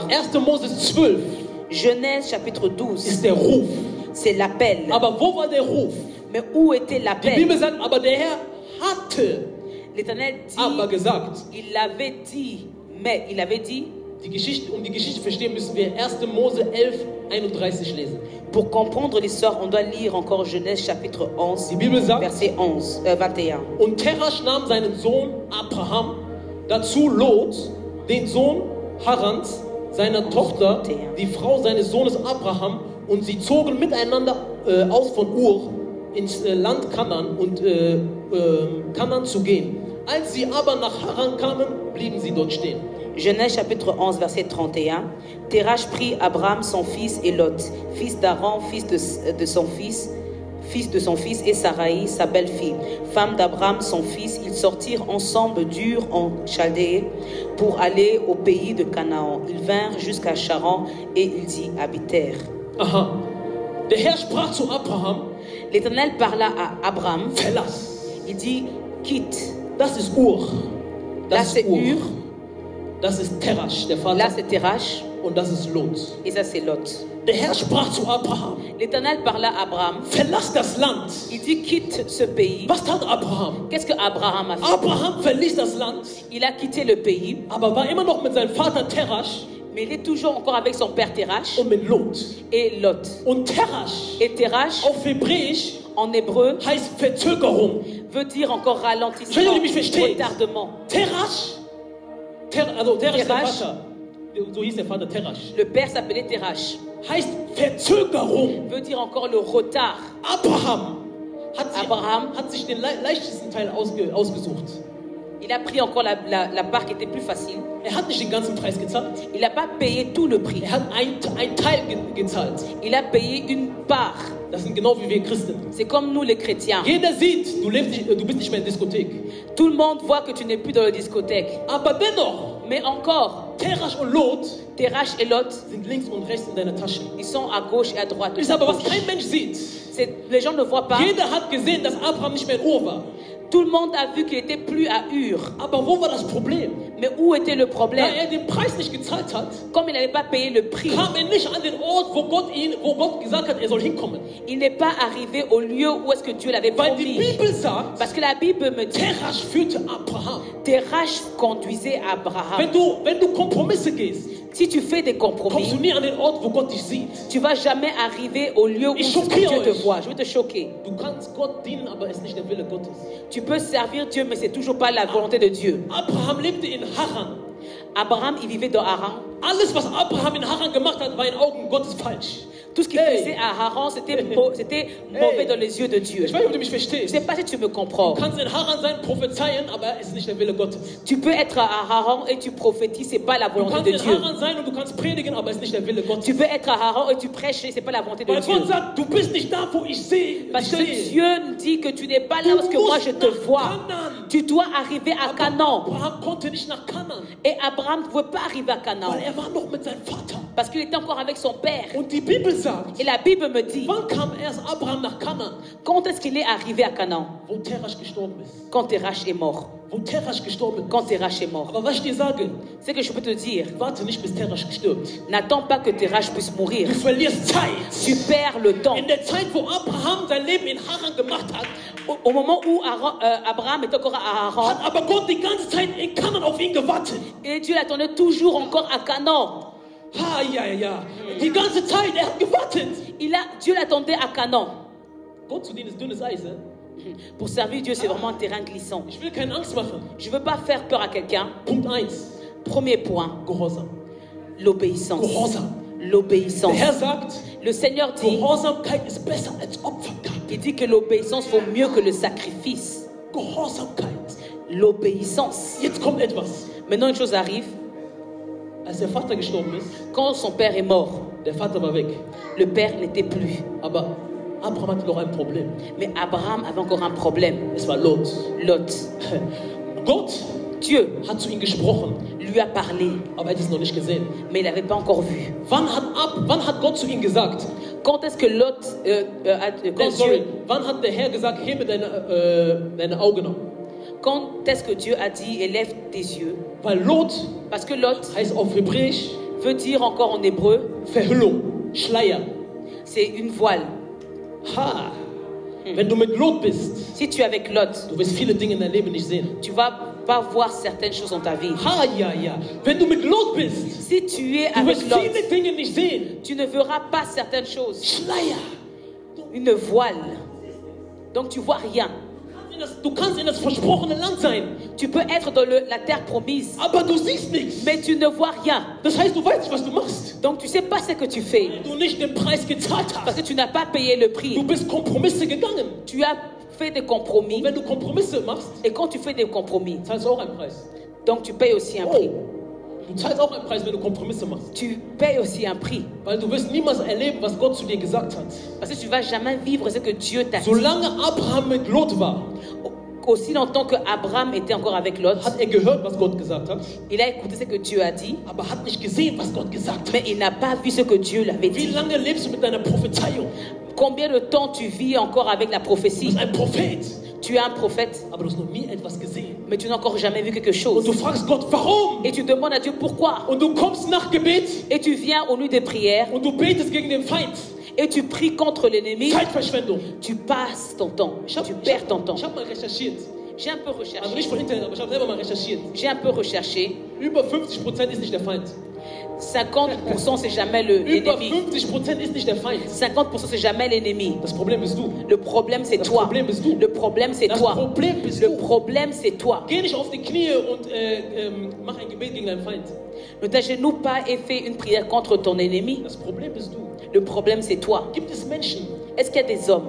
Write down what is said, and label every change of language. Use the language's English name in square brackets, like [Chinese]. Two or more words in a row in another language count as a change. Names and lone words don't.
[German] 1. Mose 12 [French] Genèse, chapitre 12, [German] ist der Ruf. [French] c'est l'appel. [German] Aber wo war der Ruf? [French] Mais où était [German] Die [French] l'appel? [German] Bibel sagt, aber der Herr hatte [French] L'Éternel [German] aber [French] dit, [German] gesagt. [French] il avait dit, mais il avait dit, [German] die Geschichte verstehen, müssen wir 1. Mose 11, 31 lesen. [French] Pour comprendre l'histoire, on doit lire encore Genèse chapitre 11, [German] Die Bibel sagt, [French] verset 21. [German] und Terasch nahm seinen Sohn Abraham, dazu Lot, den Sohn Harans, seiner Tochter, die Frau seines Sohnes Abraham, und sie zogen miteinander aus von Ur ins Land Kanaan und Kanaan zu gehen. Als sie aber nach Haran kamen, blieben sie dort stehen. [French] Genèse chapitre 11, verset 31. Térach prit Abraham son fils et Lot, fils d'Aran, fils de son fils, et Sarai, sa belle-fille, femme d'Abraham, son fils. Ils sortirent ensemble d'Ur en Chaldée pour aller au pays de Canaan. Ils vinrent jusqu'à Charan et ils y habitèrent. Aha. [German] Der Herr sprach zu Abraham, [French] L'Éternel parla à Abraham. [German] verlass. [French] Il dit, quitte. [German] Das ist Ur. [French] Là, [German] Das [French] c'est [German] ist Ur. Ur. Das ist Terasch, der Vater. [French] Là, c'est Térach. [German] Und das ist Lot. [French] Et ça, c'est Lot. [German] Der Herr sprach zu Abraham, [French] L'Éternel parla à Abraham. [German] verlass das Land. [French] Il dit, quitte ce pays. [German] Was tat Abraham? [French] Qu'est-ce que Abraham a fait? [German] Abraham verließ das Land, [French] Il a quitté le pays, [German] aber war immer noch mit seinem Vater Terasch [French] mais il est toujours encore avec son père Térach [German] und mit Lot. [French] et Lot. [German] Und Terasch [French] Et Térach, [German] auf Hebräisch [French] en hébreu, [German] heißt Verzögerung. [French] veut dire encore ralentissement, [German] Wenn du mich verstehst. [French] retardement. [German] Terasch, also Terasch ist der [French] Terasch. [German] Vater. So hieß der Vater Terasch. [French] Le père s'appelait Térach. [German] Heißt Verzögerung. [French] Veut dire encore le retard. [German] Abraham [French] Abraham. [German] hat sich den leichtesten Teil ausgesucht. [French] Il a pris encore la part qui était plus facile. [German] Er hat nicht den ganzen Preis gezahlt. [French] Il n'a pas payé tout le prix. [German] Er hat ein Teil gezahlt. [French] Il a payé une part. [German] Das sind genau wie wir Christen. [French] C'est comme nous les chrétiens. [German] Jeder sieht, du bist nicht mehr in der Diskothek. [French] Tout le monde voit que tu n'es plus dans la discothèque. [German] Aber dennoch, [French] Mais encore, [German] Terasch und Lot [French] Térach et Lot, [German] sind links und rechts in deiner Tasche. [French] ils sont à gauche et à droite. [German] Ich sage, aber was kein Mensch sieht. [French] Les gens ne voient pas. [German] Jeder hat gesehen, dass Abraham nicht mehr in Ur war. [French] Tout le monde a vu qu'il n'était plus à Ur. [German] Aber wo war das Problem? [French] Mais où était le [German] Da [French] problème? [German] er den Preis nicht gezahlt hat, [French] Comme il n'avait pas payé le prix, [German] kam er nicht an den Ort, wo Gott gesagt hat, er soll hinkommen. [French] il n'est pas arrivé au lieu où est-ce que Dieu l'avait [German] Weil die [French] promis. [German] Bibel sagt, [French] Parce que la Bible me dit, [German] Terasch führte Abraham. [French] Térach conduisait Abraham. [German] Wenn du Kompromisse gehst, [French] Si tu fais des [German] kommst [French] compromis, [German] du nie an den Ort, wo Gott dich sieht. [French] tu vas jamais arriver au lieu où [German] Ich [French] Dieu [German] schockiere [French] te [German] euch. [French] voit. Je vais te choquer. [German] Du kannst Gott dienen, aber es ist nicht der Wille Gottes. [French] Tu peux servir Dieu, mais c'est toujours pas la volonté de Dieu. [German] Abraham lebte in Haran. [French] Abraham, il vivait dans Haran. [German] Alles, was Abraham in Haran gemacht hat, war in Augen Gottes falsch. [French] Tout ce qu'il faisait à Haran, c'était mauvais dans les yeux de Dieu. [German] Ich weiß nicht, ob du mich [French] Je ne [German] verstehst. [French] sais pas si tu me comprends. [German] Du kannst in Haran sein, prophezeien, aber es ist nicht der Wille Gottes. [French] Tu peux être à Haran et tu prophétises, c'est pas la [German] Du [French] volonté [German] kannst [French] de [German] in [French] Dieu. [German] Haran sein und du kannst predigen, aber es ist nicht der Wille Gottes. [French] Tu peux être à Haran et tu prêches, c'est pas la volonté de [German] Weil [French] Dieu. [German] Gott sagt, du bist nicht da, wo ich sehe. [French] Parce que Dieu dit que tu n'es pas là parce que moi je te vois. Tu dois arriver à Canaan. [German] Abraham konnte nicht nach Kanaan, [French] Et Abraham ne pouvait pas arriver à Canaan [German] weil er war noch mit seinem Vater. [French] parce qu'il était encore avec son père. [German] Und die Bibel sagt, [French] Et la Bible me dit, [German] wann kam erst Abraham nach Kanaan? [French] quand est-ce qu'il est arrivé à Canaan? [German] Wo Terasch gestorben ist. [French] Quand Térach est mort. [German] Wo Terasch gestorben ist. [French] Quand Térach est mort. [German] Aber was ich dir sage, [French] C'est que je peux te dire, [German] warte nicht, bis Terasch stirbt. [French] n'attends pas que Térach puisse mourir. [German] Du verlierst Zeit. [French] Tu perds le temps. [German] In der Zeit, wo Abraham sein Leben in Haran gemacht hat, [French] Au moment où Abraham est encore à Haran, [German] hat aber Gott die ganze Zeit in Kanaan auf ihn gewartet. [French] et Dieu l'attendait toujours encore à Canaan. [German] Ha, ja. Die ganze Zeit, er hat gewartet. [French] Dieu l'attendait à Canaan. [German] Gott zu dienen ist dünnes Eis. [French] Pour servir Dieu, c'est vraiment un terrain glissant. [German] Ich will keine Angst machen. [French] Je ne veux pas faire peur à quelqu'un. [German] Punkt 1. [French] Premier point, [German] Gehorsam. [French] l'obéissance. [German] Gehorsam. [French] L'obéissance. [German] Der Herr sagt, [French] Le Seigneur dit, [German] Gehorsamkeit ist besser als Opfergabe. [French] il dit que l'obéissance vaut mieux que le sacrifice. [German] Gehorsamkeit. [French] L'obéissance. [German] Jetzt kommt etwas. [French] Maintenant, une chose arrive. [German] Als der Vater gestorben ist, [French] Quand son père est mort, [German] der Vater war weg. [French] le père n'était plus. [German] Aber Abraham hatte noch ein Problem. [French] Mais Abraham avait encore un problème. [German] Es war Lot. [French] Lot. [German] Gott [French] Dieu [German] hat zu ihm gesprochen, [French] lui a parlé, [German] aber er hat es noch nicht gesehen. [French] mais il n'avait pas encore vu. [German] Wann hat Gott zu ihm gesagt? [French] Quand est-ce que Lot [German] Wann hat der Herr gesagt, hebe deine Augen auf? [French] Quand est-ce que Dieu a dit élève tes yeux? [German] Weil Lot [French] Parce que Lot [German] heißt auf Hebräisch [French] veut dire encore en hébreu, [German] Verhüllung, Schleier. [French] c'est une voile. [German] Wenn du mit Lot bist, [French] Si tu es avec Lot, [German] du wirst viele Dinge in deinem Leben nicht sehen. [French] tu vas pas voir certaines choses dans ta vie. [German] Ha, ja, ja. Wenn du mit Lot bist, [French] Si tu es [German] du [French] avec [German] wirst [French] Lot, [German] viele Dinge nicht sehen. [French] tu ne verras pas certaines choses. [German] Schleier. [French] Une voile. Donc tu vois rien. [German] Du kannst in das versprochene Land sein, [French] Tu peux être dans la terre promise, [German] aber du siehst nichts. [French] mais tu ne vois rien. [German] Das heißt, du weißt nicht, was du machst. [French] Donc tu sais pas ce que tu fais, [German] Weil du nicht den Preis gezahlt [French] parce [German] hast. [French] que tu n'as pas payé le [German] Du [French] prix. [German] bist Kompromisse gegangen. [French] Tu as fait des compromis, [German] Und wenn du Kompromisse machst, [French] et quand tu fais des compromis, [German] zahlst du auch einen Preis. [French] donc tu payes aussi un prix. [German] Du zahlst auch einen Preis, wenn du Kompromisse machst. [French] Tu payes aussi un prix, [German] Weil du wirst niemals erleben, was Gott zu dir gesagt hat. [French] parce que tu vas jamais vivre ce que Dieu t'a dit. [German] Solange Abraham mit Lot war, [French] Aussi longtemps que Abraham était encore avec Lot, [German] hat gehört, was Gott gesagt hat, [French] il a écouté ce que Dieu a dit, [German] aber hat nicht gesehen, was Gott gesagt hat. [French] mais il n'a pas vu ce que Dieu l'avait [German] Wie [French] dit. [German] lange lebst du mit deiner Prophezeiung? [French] Combien de temps tu vis encore avec la [German] Du [French] prophétie? [German] bist ein Prophet, [French] Tu es un prophète, [German] aber du hast noch nie etwas gesehen. [French] mais tu n'as encore jamais vu quelque [German] Und [French] chose. [German] du fragst Gott, warum? [French] Et tu demandes à Dieu pourquoi. [German] Und du kommst nach Gebet [French] Et tu viens aux nuits de prière [German] und du betest gegen den Feind. [French] et tu pries contre l'ennemi. [German] Zeitverschwendung. [French] Tu passes ton temps. [German] Ich habe [French] Tu perds ton temps. [German] hab mal recherchiert. [French] J'ai un peu [German] Also [French] recherché. [German] nicht von Internet, aber ich habe selber mal recherchiert. [French] J'ai un peu recherché. [German] Über 50% ist nicht der Feind. [French] 50% c'est jamais [German] Über [French] l'ennemi. [German] 50% ist nicht der Feind. [French] 50% c'est jamais l'ennemi. [German] Das Problem bist du. [French] Le problème c'est [German] Das [French] toi. [German] Problem bist du. [French] Le problème c'est [German] Das [French] toi. [German] Problem bist [French] Le [German] du. [French] problème c'est toi. [German] Geh nicht auf die Knie und mach ein Gebet gegen deinen Feind. [French] Ne t'agenouille pas et fais une prière contre ton ennemi. [German] Das Problem bist du. [French] Le problème c'est toi. [German] Gibt es Menschen, [French] Est-ce qu'il y a des hommes